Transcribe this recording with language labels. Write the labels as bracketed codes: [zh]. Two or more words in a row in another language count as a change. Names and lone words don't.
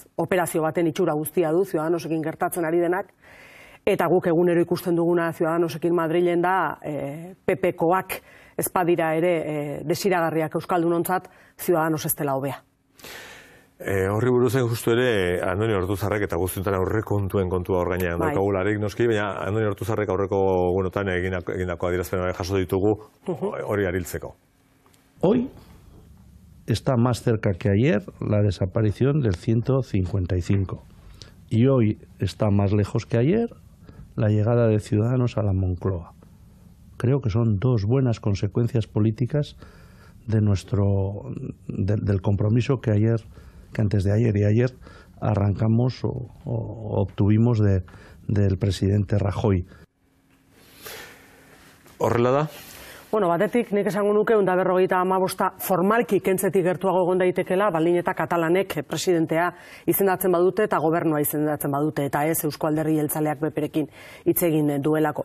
[eu] Operazio baten itxura guztia du, Ciudadanosekin gertatzen ari denak, eta guk egunero ikusten duguna Ciudadanosekin Madrilen da, PP-koak ez badira ere desiragarriak euskaldunontzat, Ciudadanos ez dela hobea. Horri buruzen justu ere, Andoni Ortuzarrek eta guztiuntan aurrekontuen kontua hor gainean daukagularik noski, baina Andoni Ortuzarrek aurreko egunotan egindako adierazpen jaso ditugu hori ariltzeko. [es] Hoy está más cerca que ayer la desaparición del 155 y hoy está más lejos que ayer la llegada de Ciudadanos a la Moncloa. Creo que son dos buenas consecuencias políticas de del compromiso que antes de ayer y ayer arrancamos o obtuvimos del presidente Rajoy. [eu] Horrela da? Bueno, batetik, nik esango nuke 155 formalki kentzetik gertuago egon daitekela, baldin eta katalanek presidentea izendatzen badute eta gobernua izendatzen badute, eta ez Eusko Alderdi Jeltzaleak beperekin hitz egin duelako.